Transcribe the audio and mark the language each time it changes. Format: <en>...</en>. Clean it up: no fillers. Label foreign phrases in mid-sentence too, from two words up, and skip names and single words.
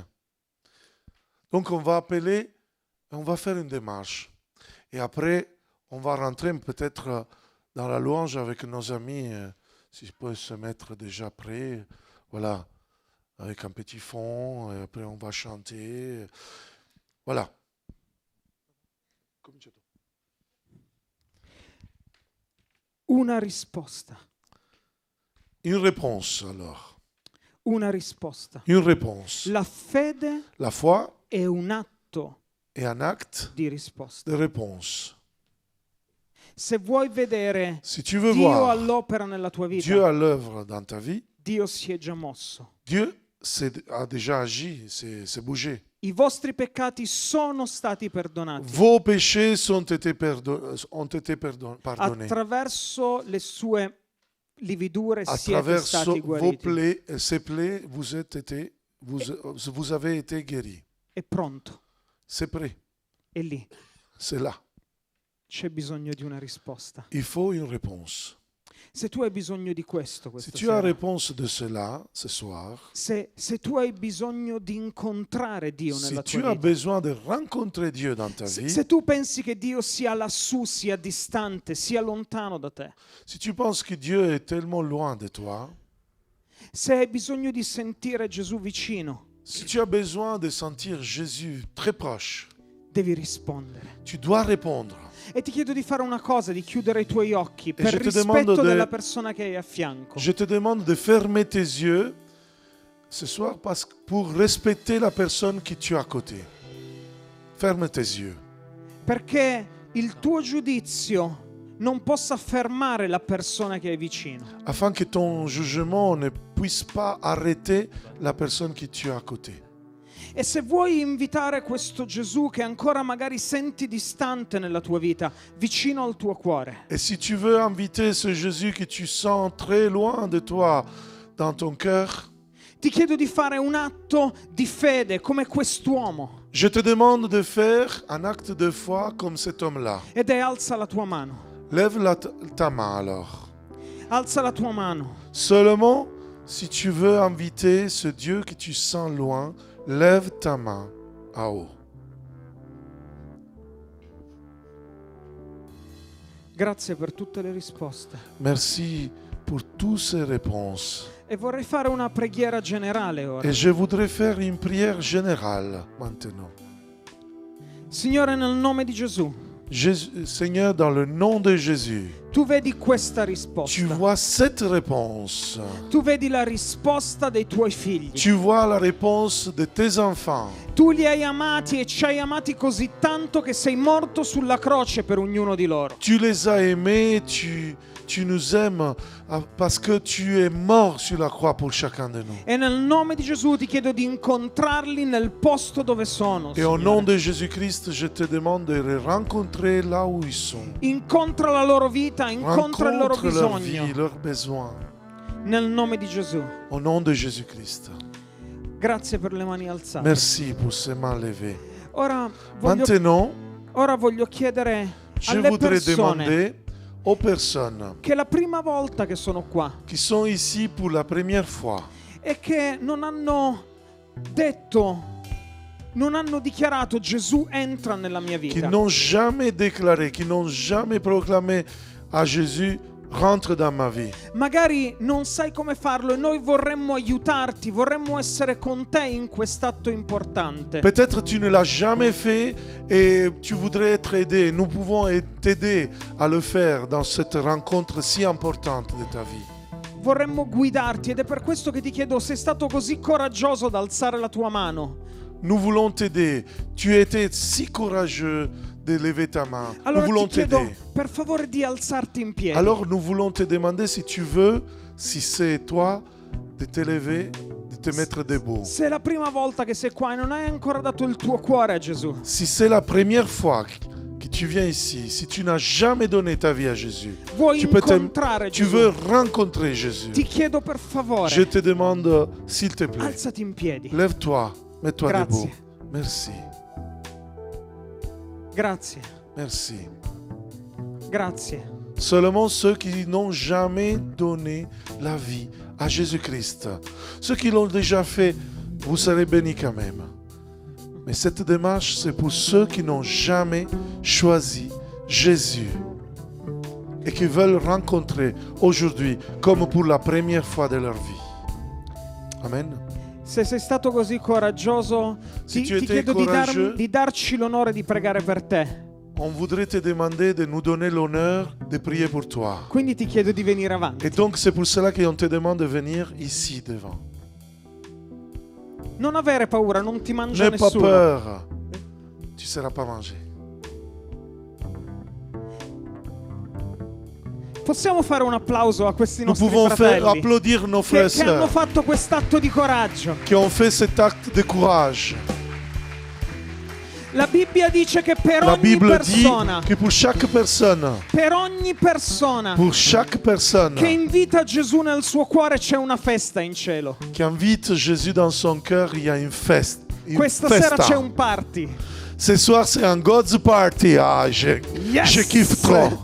<fr>Donc on va appeler, on va faire une démarche. Et après, on va rentrer peut-être dans la louange avec nos amis, si je peux se mettre déjà prêt, voilà, avec un petit fond, et après on va chanter. Voilà.</fr> <it>Una risposta.</it> <fr>Une réponse alors.</fr> <it>Una risposta.</it> <fr>Une réponse.</fr> <it>La fede</it> <fr>La foi</fr> <it>è un atto</it> <fr>est un acte</fr> <it>di risposta.</it> <fr>de réponse.</fr> <it>Se vuoi vedere</it> <fr>Si tu veux</fr> <it>Dio</it> <fr>voir</fr> <it>all'opera nella tua</it> <fr>Dieu</fr> <it>vita,</it> <fr>à l'œuvre dans ta vie,</fr> <it>Dio si è già mosso.</it> <fr>Dieu a déjà agi, s'est bougé.</fr> <it>I vostri peccati sono stati perdonati</it> <fr>Vos péchés ont été pardonnés.</fr> <it>attraverso le sue lividure</it> <fr>À</fr> <it>siete</it> <fr>travers</fr> <it>stati</it> <fr>vos</fr> <it>guariti.</it> <fr>plaies, ces plaies, vous avez été guéris.</fr> <it>È pronto,</it> <fr>C'est prêt,</fr> <it>è lì.</it> <fr>c'est là.</fr> <it>C'è bisogno di una risposta.</it> <fr>Il faut une réponse.</fr> <it>Se tu hai bisogno di questo</it> <fr>Si</fr> <it>questa</it> <fr>tu as</fr> <it>sera,</it> <fr>réponse de cela ce soir,</fr> <it>se tu hai bisogno di incontrare Dio</it> <fr>si</fr> <it>nella</it> <fr>tu</fr> <it>tua</it> <fr>as</fr> <it>vita,</it> <fr>besoin de rencontrer Dieu dans ta vie,</fr> <it>se tu pensi che Dio sia lassù, sia distante, sia lontano da te,</it> <fr>si tu penses que Dieu est tellement loin de toi,</fr> <it>se hai bisogno di sentire Gesù vicino,</it> <fr>si tu as besoin de sentir Jésus très proche,</fr> <it>devi rispondere.</it> <fr>tu dois répondre.</fr> <it>E ti chiedo di fare una cosa, di chiudere i tuoi occhi per</it> <fr>je te demande</fr> <it>rispetto</it> <fr>de-</fr> <it>della persona che hai a fianco.</it> <fr>Je te demande de fermer tes yeux ce soir pour respecter la personne que tu as à côté. Ferme tes yeux.</fr> <it>Perché il tuo giudizio non possa fermare la persona che hai vicino.</it> <fr>Afin que ton jugement ne puisse pas arrêter la personne que tu as à côté.</fr> <it>E se vuoi invitare questo Gesù che ancora magari senti distante nella tua vita, vicino al tuo cuore,</it> <fr>Et si tu veux inviter ce Jésus que tu sens très loin de toi dans ton cœur,</fr> <it>ti chiedo di fare un atto di fede come quest'uomo.</it> <fr>je te demande de faire un acte de foi comme cet homme-là.</fr> <it>Ed è alza la tua mano.</it> <fr>Lève ta main alors.</fr> <it>Alza la tua mano.</it> <fr>Seulement, si tu veux inviter ce Dieu que tu sens loin, lève ta main à haut.</fr> <it>Grazie per tutte le risposte.</it> <fr>Merci pour toutes ces réponses.</fr> <it>E vorrei fare una preghiera generale ora.</it> <fr>Et je voudrais faire une prière générale maintenant.</fr> <it>Signore, nel nome di Gesù,</it> <fr>Seigneur, dans le nom de Jésus,</fr> <it>tu vedi questa</it> <fr>tu</fr> <it>risposta.</it> <fr>vois cette réponse.</fr> <it>Tu vedi la risposta dei tuoi figli.</it> <fr>Tu vois la réponse de tes enfants.</fr> <it>Tu li hai amati e ci hai amati così tanto che sei morto sulla croce per ognuno di loro.</it> <fr>Tu les as aimés, tu nous aimes parce que tu es mort sur la croix pour chacun de nous.</fr> <it>E nel nome di Gesù ti chiedo di incontrarli nel posto dove sono.</it> <fr>Et au</fr> <it>Signore.</it> <fr>nom de Jésus-Christ, je te demande de les rencontrer là où ils sont.</fr> <it>Incontra la loro vita, incontra il loro</it> <fr>Rencontre leur</fr> <it>bisogno.</it> <fr>vie, leurs besoins.</fr> <it>Nel nome di Gesù.</it> <fr>Au nom de Jésus-Christ.</fr> <it>Grazie per le mani alzate.</it> <fr>Merci pour ces mains levées.</fr> <it>Ora</it> <fr>Maintenant,</fr> <it>voglio chiedere</it> <fr>je</fr> <it>alle</it> <fr>voudrais</fr> <it>persone</it> <fr>demander aux personnes</fr> <it>che la prima volta che sono qua</it> <fr>qui sont ici pour la première fois</fr> <it>e che non hanno detto, non hanno dichiarato Gesù entra nella mia</it> <fr>qui</fr> <it>vita.</it> <fr>n'ont jamais déclaré, qui n'ont jamais proclamé à Jésus, rentre dans ma vie.</fr> <it>Magari non sai come farlo e noi vorremmo aiutarti, vorremmo essere con te in quest'atto importante.</it> <fr>Peut-être tu ne l'as jamais fait et tu voudrais être aidé. Nous pouvons t'aider à le faire dans cette rencontre si importante de ta vie.</fr> <it>Vorremmo guidarti ed è per questo che ti chiedo, sei stato così coraggioso ad alzare la tua mano.</it> <fr>Nous voulons t'aider. Tu étais si courageux de lever ta main. Nous</fr> <it>Allora</it> <fr>voulons</fr> <it>ti chiedo</it> <fr>t'aider.</fr> <it>per favore di alzarti in piedi.</it> <fr>Alors nous voulons te demander si tu veux, si c'est toi, de te lever, de te mettre debout.</fr> <it>Se è la prima volta che sei qua e non hai ancora dato il tuo cuore a Gesù,</it> <fr>Si c'est la première fois que tu viens ici, si tu n'as jamais donné ta vie à Jésus,</fr> <it>vuoi</it> <fr>tu peux</fr> <it>incontrare</it> <fr>tu</fr> <it>Gesù,</it> <fr>veux rencontrer Jésus.</fr> <it>ti chiedo per favore,</it> <fr>Je te demande, s'il te plaît,</fr> <it>alzati in piedi.</it> <fr>lève-toi, mets-toi</fr> <it>Grazie.</it> <fr>debout. Merci,</fr> <it>Grazie,</it> <fr>merci.</fr> <it>grazie.</it> <fr>Seulement ceux qui n'ont jamais donné la vie à Jésus-Christ. Ceux qui l'ont déjà fait, vous serez bénis quand même. Mais cette démarche, c'est pour ceux qui n'ont jamais choisi Jésus et qui veulent rencontrer aujourd'hui comme pour la première fois de leur vie. Amen.</fr> <it>Se sei stato così coraggioso,</it> <fr>Se tu</fr> <it>ti</it> <fr>étais</fr> <it>chiedo</it> <fr>courageux,</fr> <it>di darci l'onore di pregare per te.</it> <fr>On voudrait te demander de nous donner l'honneur de prier pour toi.</fr> <it>Quindi ti chiedo di venire avanti.</it> <fr>Et donc c'est pour cela qu'on te demande de venir ici devant.</fr> <it>Non avere paura, non ti mangia</it> <fr>N'aie pas</fr> <it>nessuno.</it> <fr>peur, tu ne seras pas mangé.</fr> <it>Possiamo fare un applauso a questi</it> <fr>Nous</fr> <it>nostri</it> <fr>pouvons faire</fr> <it>fratelli</it> <fr>applaudir nos frères et</fr> <it>che hanno</it> <fr>sœurs</fr> <it>fatto quest'atto di coraggio.</it> <fr>qui ont fait cet acte de courage.</fr> <it>La Bibbia dice che per</it> <fr>La</fr> <it>ogni</it> <fr>Bible dit</fr> <it>persona,</it> <fr>que pour chaque personne</fr> <it>che invita Gesù nel suo cuore c'è una festa in cielo.</it> <fr>qui invite Jésus dans son cœur, il y a une fête.</fr> <it>Questa sera c'è un party.</it> <fr>Ce soir, c'est un</fr> <en>God's party.</en> <fr>Ah, je kiffe trop.</fr>